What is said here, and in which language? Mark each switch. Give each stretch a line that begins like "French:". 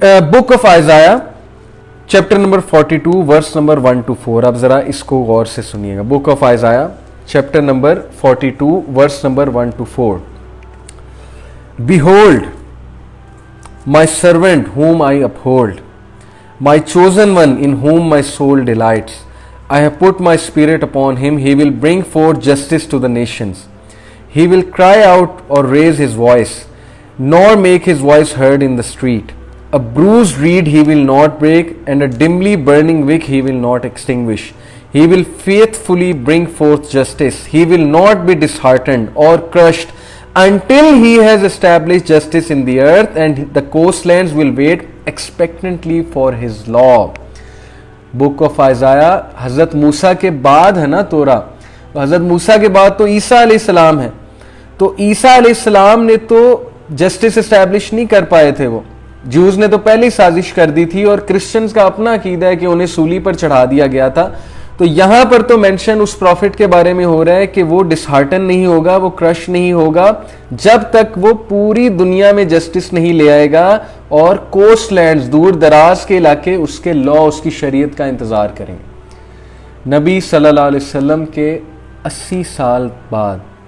English: book of Isaiah chapter number 42 verse number 1 to 4،
Urdu: اب ذرا اس کو غور سے سنیے گا۔
English: Book of Isaiah chapter number 42 verse number 1 to 4۔ Behold, my servant whom I uphold, my chosen one in whom my soul delights. I have put my spirit upon him, he will bring forth justice to the nations. He will cry out or raise his voice, nor make his voice heard in the street. A bruised reed he will not break, and a dimly burning wick he will not extinguish. He will faithfully bring forth justice. He will not be disheartened or crushed until he has established justice in the earth, and the coastlands will wait expectantly for his law.
Urdu: Book of Isaiah حضرت موسیٰ کے بعد ہے نا تورا، حضرت موسیٰ کے بعد تو عیسیٰ علیہ السلام ہے، تو عیسیٰ علیہ السلام نے تو جسٹس اسٹیبلش نہیں کر پائے تھے، وہ جوز نے تو پہلے سازش کر دی تھی، اور کرسچنز کا اپنا عقیدہ ہے کہ انہیں سولی پر چڑھا دیا گیا تھا۔ تو یہاں پر تو مینشن اس پروفٹ کے بارے میں ہو رہا ہے کہ وہ ڈس ہارٹن نہیں ہوگا، وہ کرش نہیں ہوگا جب تک وہ پوری دنیا میں جسٹس نہیں لے آئے گا، اور کوسٹ لینڈز، دور دراز کے علاقے اس کے لا، اس کی شریعت کا انتظار کریں گے۔ نبی صلی اللہ علیہ وسلم کے 80 سال بعد